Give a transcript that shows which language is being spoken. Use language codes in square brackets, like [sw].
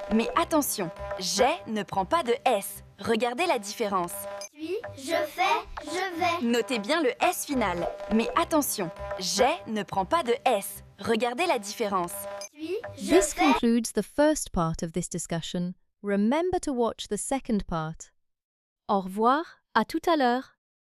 [fr] Mais attention, j'ai ne prend pas de S. Regardez la différence. Suis, je fais, je vais. Notez bien le S final. Mais attention, j'ai ne prend pas de S. Regardez la différence. Suis, je [en] This [fr] fais. [en] concludes the first part of this discussion. Remember to watch the second part. [fr] Au revoir, à tout à l'heure.